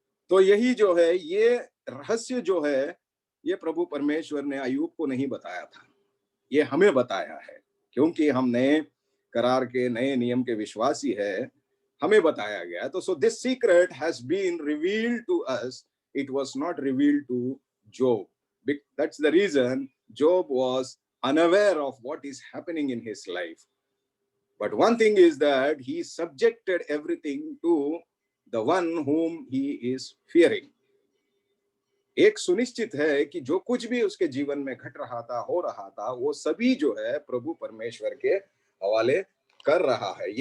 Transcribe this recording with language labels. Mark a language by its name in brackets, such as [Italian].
[Hindi] तो यही जो है, ये रहस्य जो है, ये प्रभु परमेश्वर ने अय्यूब को नहीं बताया था, ये हमें बताया है, क्योंकि हम नए करार के नए नियम के विश्वासी है, हमें बताया गया। [English] तो so this secret has been revealed to us, it was not revealed to Job. That's the reason Job was unaware of what is happening in his life. But one thing is that he subjected everything to the one whom he is fearing. [Hindi] एक सुनिश्चित है कि जो कुछ भी उसके जीवन में घट रहा था, हो रहा था, वो सभी जो है प्रभु परमेश्वर के हवाले कर रहा है।